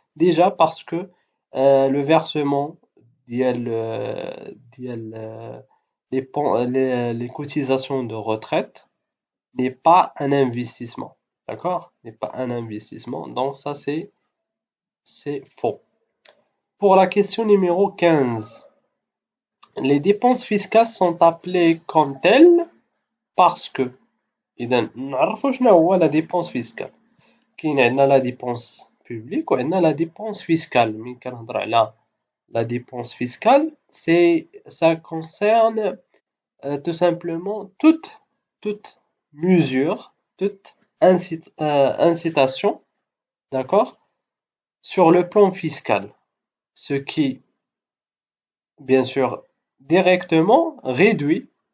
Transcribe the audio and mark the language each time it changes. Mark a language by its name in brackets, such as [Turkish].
[French] Déjà parce que le versement les cotisations de retraite n'est pas un investissement. D'accord? N'est pas un investissement. Donc ça c'est faux. Pour la question numéro 15. Les dépenses fiscales sont appelées comme telles parce que. [Arabic] إذا نعرفوا شنو هو la dépense fiscale. كاين عندنا la dépense publique وعندنا la dépense fiscale. ملي كنهضر على [French] la dépense fiscale, ça concerne tout simplement toute mesure, toute incitation, d'accord, sur le plan fiscal, ce qui, bien sûr, directement réduit